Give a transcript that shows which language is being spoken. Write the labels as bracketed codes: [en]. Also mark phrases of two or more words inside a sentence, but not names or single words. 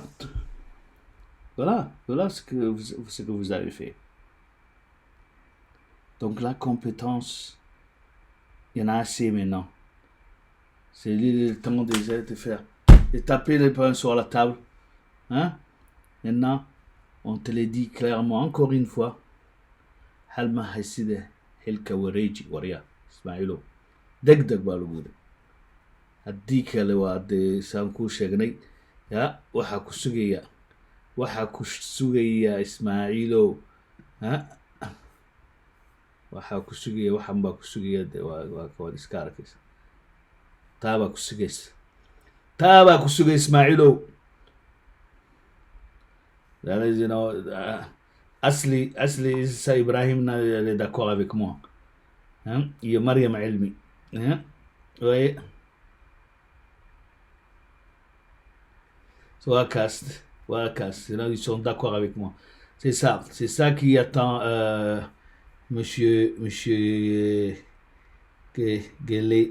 [fr] Voilà ce que vous avez fait. Donc la compétence, il y en a assez maintenant. C'est le temps déjà de faire, de taper les poings sur la table. Hein? Maintenant, on te le dit clairement, encore une fois. [so] Halma hayside hilka wareeji warya Ismailo. Degdeg baa lagu yidhi. Haddii kale waa dee saan kuu sheegnay, ya waxaa ku sugaya Ismaaciilow. Waxaa ku sugaya, waxan baa ku sugaya, dee waad iska arkaysa. Taabaa ku sugaysa Ismaaciilow. [en] That is, [fr] Asli Issa Ibrahim est d'accord avec moi. Hein? Il y a Mariam Elmi. Hein? Oui. Ils sont d'accord avec moi. C'est ça qui attend Monsieur Guélé.